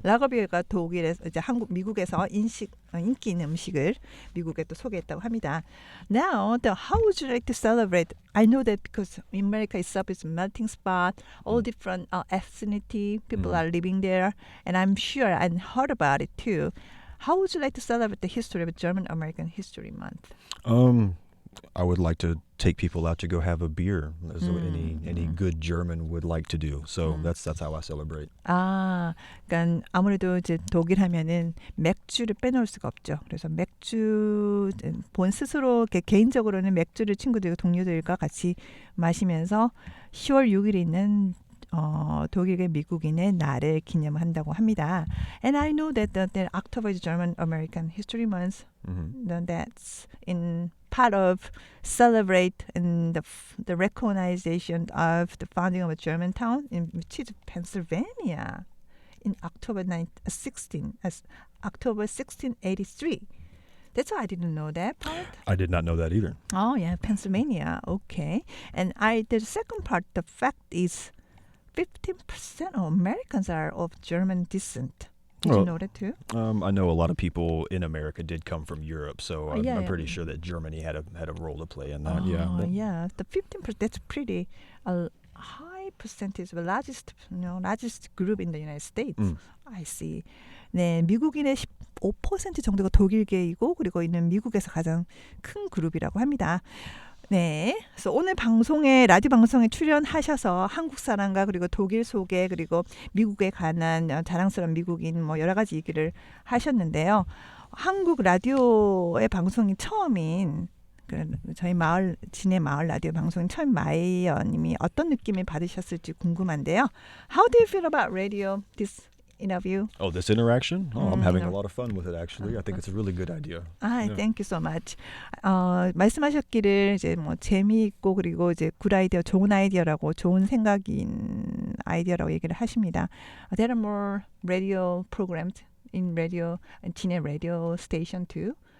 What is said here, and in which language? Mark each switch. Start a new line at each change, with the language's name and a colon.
Korean: lager beer가 독일에서 이제 미국에서 인기 있는 음식을 미국에 또 소개했다고 합니다.
English: Now, how would you like to celebrate? I know that because America itself is a melting spot, all different ethnicity, people are living there, and I'm sure and heard about it too. How would you like to celebrate the history of German-American History Month? I would like to take people out to go have a beer, as any good German would like to do. So that's how I celebrate.
Korean: 그러니까 아무래도 이제 독일 하면은 맥주를 빼놓을 수가 없죠. 그래서 맥주 본 스스로 이렇게 개인적으로는 맥주를 친구들과 동료들과 같이 마시면서 10월 6일에 있는 독일계 미국인의 날을 기념한다고 합니다.
English: And I know that the October is German American History Month. That's in part of celebrate in the recognition of the founding of a German town, which is Pennsylvania, in October 1683. That's why I didn't know that part. I did not know that either. Oh yeah, Pennsylvania. Okay, and the second part, the fact is 15% of Americans are of German descent. Did you know that too? I know a lot of people in America did come from Europe, so I'm pretty sure that Germany had a role to play in that. Yeah, the 15%. That's pretty high percentage, the largest group in the United States. I see.
Korean: 네, 미국인의 15% 정도가 독일계이고 그리고 있는 미국에서 가장 큰 그룹이라고 합니다. 네, 그래서 오늘 라디오 방송에 출연하셔서 한국 사람과 그리고 독일 소개 그리고 미국에 관한 자랑스러운 미국인 여러 가지 얘기를 하셨는데요. 한국 라디오의 방송이 처음인 저희 진해마을라디오 방송인 처음 마이어님이 어떤 느낌을 받으셨을지 궁금한데요.
English: How do you feel about radio? This interview? Oh, this interaction? I'm having a lot of fun with it, actually. I think it's a really good idea. Thank you so much.
Korean: 말씀하셨기를 이제 재미있고 그리고 이제
English: good idea,
Korean: 좋은 아이디어라고 좋은 생각인 아이디어라고 얘기를 하십니다.
English: There are more radio programs in radio and 진해 radio station too.